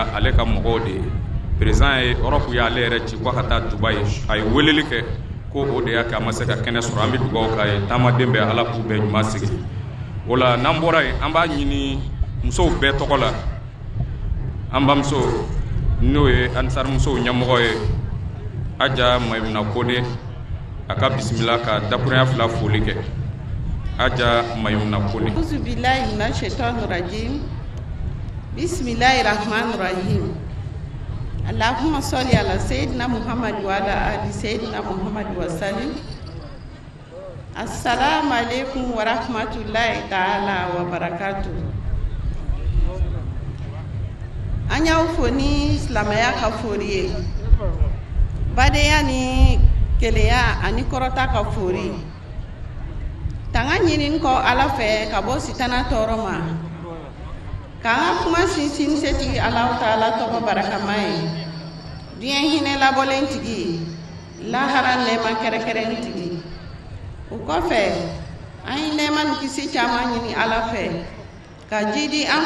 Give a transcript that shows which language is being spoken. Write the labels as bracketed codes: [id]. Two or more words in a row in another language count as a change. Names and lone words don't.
[bm] ale ka mɔgɔw de ye président ye Europe y'ale yɛrɛ ci ko ka taa Dubaï a ye weleli kɛ ko o de y'a kɛ a ma se ka kɛnɛ sɔrɔ an bɛ dugawu k'a ye taamaden bɛɛ ala k'u bɛɛ ɲuman sigi o la n'an bɔra yen an b'a ɲini musow bɛɛ tɔgɔ la an bamuso n'o ye Ansarimusow ɲɛmɔgɔ ye Aja Mayimuna Kone a ka bisimila ka dakurunya 2 foli kɛ Aja Mayimuna Kone. [ar] أعوذ بالله من الشيطان الرجيم. بسم الله الرحمن الرحيم. اللهم صل على سيدنا محمد وعلى آل سيدنا محمد وسلم. السلام عليكم ورحمة الله تعالى وبركاته. [bm] Anya ufoni silamaya ka fori badeya ni keleya ani korota ka fori tanga ɲinin kɔ ala fɛ ka bɔ sitana tɔɔrɔ ma k'an ka kuma sinsin setigi Alahu Taala tɔgɔ barakama ye diɲɛ hinɛ labɔlen tigi lahara nɛɛma kɛrɛkɛrɛn tigi o kɔfɛ an ye nɛɛma ni kisi caman ɲini ala fɛ ka jidi an